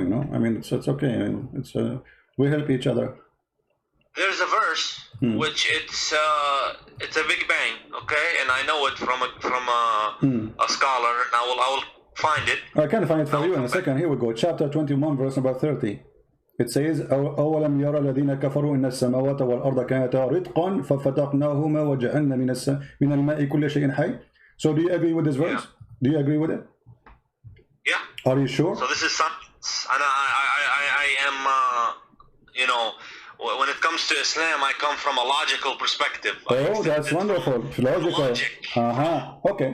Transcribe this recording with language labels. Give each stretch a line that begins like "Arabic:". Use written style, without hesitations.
English: You know, I mean, it's okay. I mean, we help each other. There's a verse which it's a Big Bang, okay, and I know it from a scholar, and I will find it. I can find it for you in a second. Here we go. Chapter 21, verse number 30.
Arabic: It says, أولم يرى الذين كفروا إن السماوات والأرض كانتا رتقا ففتقناهما وجعلنا من الماء كل شيء حي.
English: So do you agree with this verse? Yeah. Do you agree with it? Yeah. Are you sure? So this is science, and I am, you know, when it comes to Islam, I come from a logical perspective. Oh, that's wonderful. Logical. Logic. Okay.